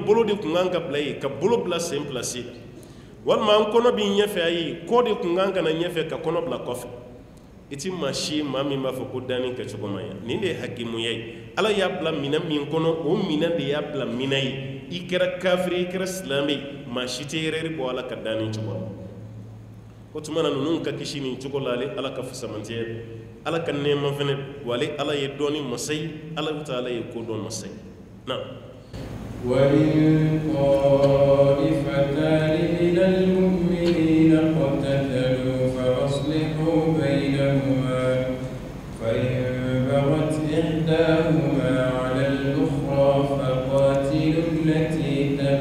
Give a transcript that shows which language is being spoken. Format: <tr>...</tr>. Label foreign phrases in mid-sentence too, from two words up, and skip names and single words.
<bm>bolo de kun kan ka bila yen ka bolo bila sen place walima an kɔnɔ bi ɲɛfɛ ayi kɔ de kun kan ka na ɲɛfɛ ka kɔnɔ bila kɔfɛ i ti maa si maa min b'a fɔ ko danni kɛcogo man ɲɛ nin de ye hakimuya ye Ala y'a bila minɛn min kɔnɔ o minɛn de y'a bila minɛn ye i kɛra kafiri i kɛra silamɛ ye maa si tɛ yɛrɛri bɔ Ala ka danni cogo la o tuma na ninnu ka kisi nin cogo la ale Ala ka fusamantiya Ala ka nɛɛma fɛnɛ wa ale Ala ye dɔɔni masa ye Alahu Taala ye kodɔn masa ye na</bm> <ar>وإن طائفتان من المؤمنين اقتتلوا فأصلحوا بينهما فإن بغت إحداهما على الأخرى فقاتلوا التي</ar>